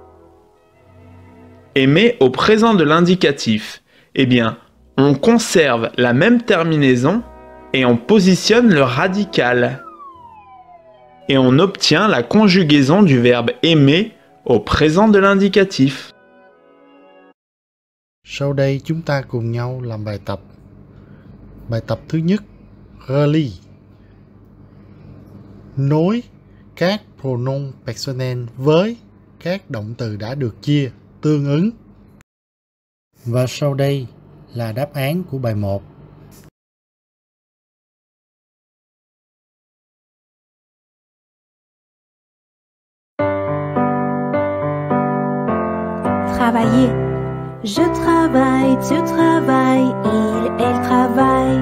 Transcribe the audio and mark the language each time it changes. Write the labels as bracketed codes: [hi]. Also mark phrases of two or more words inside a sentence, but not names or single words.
[fr] Aimer au présent de l'indicatif. Eh bien, on conserve la même terminaison et on positionne le radical. Et on obtient la conjugaison du verbe aimer au présent de l'indicatif. [vi] Sau đây chúng ta cùng nhau làm bài tập. Bài tập thứ nhất, relie. Nối các [fr] pronom personnel [vi] với các động từ đã được chia tương ứng. Và sau đây là đáp án của bài 1. [fr] Travailler. Je travaille, tu travailles, il, elle travaille.